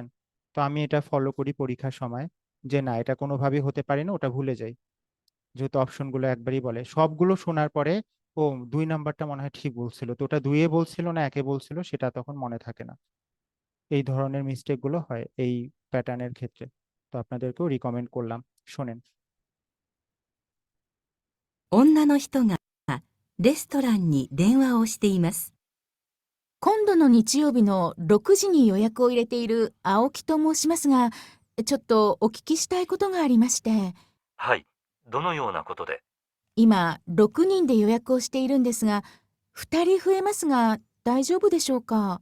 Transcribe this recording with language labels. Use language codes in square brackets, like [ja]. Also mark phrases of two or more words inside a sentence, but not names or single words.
[bn] তো আমি এটা ফলো করি পরীক্ষার সময়, যে না এটা কোনোভাবেই হতে পারে না, ওটা ভুলে যাই, যেহেতু অপশনগুলো একবারই বলে। সবগুলো শোনার পরে ও 2 নাম্বারটা মনে হয় ঠিক বলছিল, তো ওটা 2-এ বলছিল না 1-এ বলছিল সেটা তখন মনে থাকে না। এই ধরনের মিস্টেক গুলো হয় এই প্যাটার্নের ক্ষেত্রে, তো আপনাদেরকেও রিকমেন্ড করলাম, শোনেন। [ja] 女の人がレストランに電話をしています。今度の日曜日の6時に予約を入れている青木と申しますが、ちょっとお聞きしたいことがありまして、はい。どのようなことで？今6人で予約をしているんですが、2人増えますが大丈夫でしょうか？